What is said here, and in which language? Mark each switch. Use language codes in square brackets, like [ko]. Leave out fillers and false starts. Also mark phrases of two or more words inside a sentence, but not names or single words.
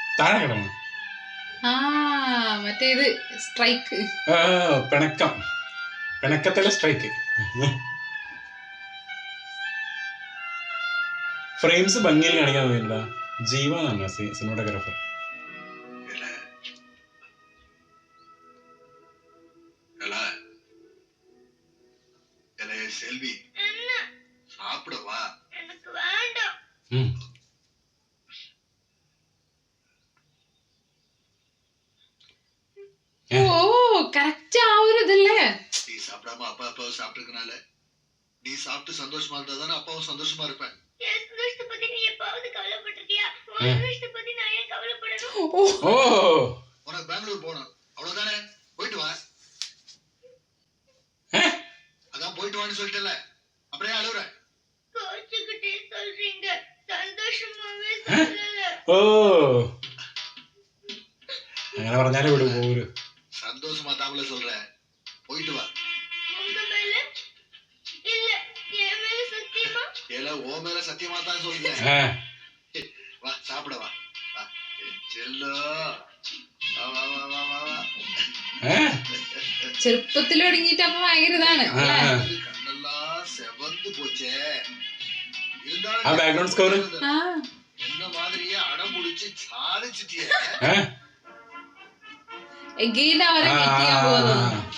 [ml] താഴെ കിടന്നു. ആ മറ്റേത് സ്ട്രൈക്ക്. പിണക്കം, പിണക്കത്തിലെ സ്ട്രൈക്ക്. ഫ്രെയിംസ് ഭംഗിയിൽ കാണിക്കാൻ തോന്നിയിട്ടാ. ജീവ എന്നാണ് സിനിമാറ്റോഗ്രാഫർ. [ta] செல்வி சாப்பிடவா? எனக்கு வேண்டாம். [ml] ഓ കറക്റ്റ് ആ ഒരു ഇതല്ലേ. [ta] நீ சாப்பிடாம அப்பா அப்பாவும் சாப்பிட்டுக்கனால நீ சாப்பிட்டு சந்தோஷமா இருந்தா தானே அப்பாவும் சந்தோஷமா இருப்பேன். என் சந்தோஷத்தை பத்தி நீ எப்பாவது கவலைப்பட்டிருக்கியா? உன் சந்தோஷத்தை பத்தி நான் ஏன் கவலைப்படணும்? ഓ உனக்கு பெங்களூர் போகணும் அவ்வளவுதானே, போயிட்டு வா. அதான் போயிட்டு வான்னு சொல்லிட்டல, அப்படியே அழுவுற. கோச்சுக்கிட்டே சொல்றீங்க, சந்தோஷமாவே சொல்லல. [ml] ഓ അങ്ങനെ പറഞ്ഞാലേ വിടൂ. പോരു [ta] சந்தோஷமா தாமல சொல்றேன், போயிட்டு வா. உங்க மேல இல்ல, என் மேல சத்தியமா? ஏல ஓ மேல சத்தியமா தான் சொல்றேன். வா சாப்பிட வா. வா செல்லோ, வா வா வா வா வா வா. [ml] ചെറുപ്പത്തിൽ ഒടുങ്ങിയിട്ട് അപ്പൊ ഭയങ്കര ഇതാണ്. [ta] கண்ணெல்லாம் செவந்து போச்சே. இருந்தாலும் [en] ആ background score [ta] என்ன மாதிரியே அடம் முடிச்சு சாதிச்சிட்டியே. [ml] എഗെയിൻ അവരെ മീറ്റ് ചെയ്യാൻ പോകുന്നത്.